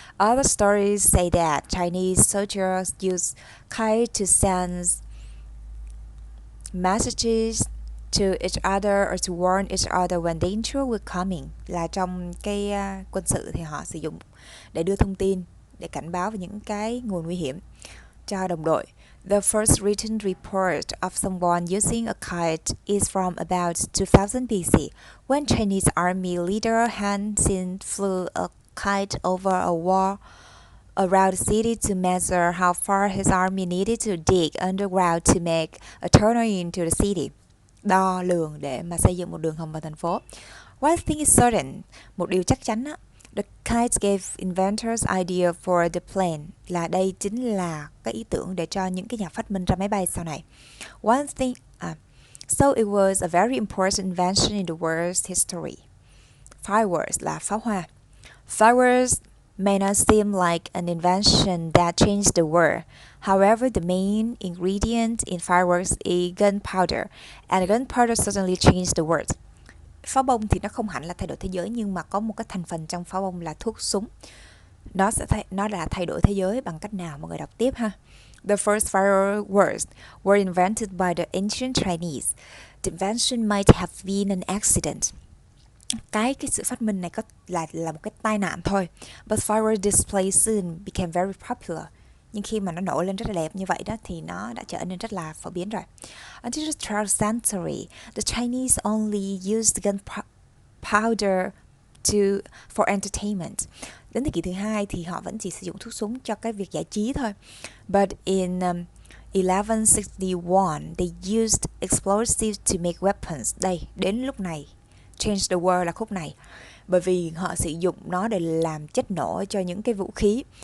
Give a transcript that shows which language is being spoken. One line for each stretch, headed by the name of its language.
English: Other stories say that Chinese soldiers used kite to send messages to each other or to warn each other when danger was coming.
Vietnamese: Là trong cái quân sự thì họ sử dụng để đưa thông tin, để cảnh báo về những cái nguồn nguy hiểm cho đồng đội.
English: The first written report of someone using a kite is from about 2000 BC, when Chinese army leader Han Xin flew a kite over a wall around the city to measure how far his army needed to dig underground to make a tunnel into the city.
Vietnamese: Đo lường để mà xây dựng một đường hầm vào thành phố.
English: One thing is certain,
Vietnamese: một điều chắc chắn á,
English: the kite gave inventors idea for the plane,
Vietnamese: là đây chính là cái ý tưởng để cho những cái nhà phát minh ra máy bay sau này.
English: One thing, so it was a very important invention in the world's history. Fireworks
Vietnamese: là pháo hoa.
English: Fireworks may not seem like an invention that changed the world. However, the main ingredient in fireworks is gunpowder, and gunpowder certainly changed the world.
Vietnamese: Pháo bông thì nó không hẳn là thay đổi thế giới, nhưng mà có một cái thành phần trong pháo bông là thuốc súng. Nó đã thay đổi thế giới bằng cách nào? Mọi người đọc tiếp ha.
English: The first fireworks were invented by the ancient Chinese. The invention might have been an accident.
Vietnamese: Cái sự phát minh này là một cái tai nạn thôi.
English: But fireworks display soon became very popular.
Vietnamese: Nhưng khi mà nó nổi lên rất là đẹp như vậy đó thì nó đã trở nên rất là phổ biến rồi.
English: Until the 12th century, the Chinese only used gunpowder for entertainment.
Vietnamese: Đến thế kỷ thứ hai thì họ vẫn chỉ sử dụng thuốc súng cho cái việc giải trí thôi.
English: But in 1161, they used explosives to make weapons.
Vietnamese: Đây, đến lúc này,
English: change the world
Vietnamese: là khúc này. Bởi vì họ sử dụng nó để làm chất nổ cho những cái vũ khí.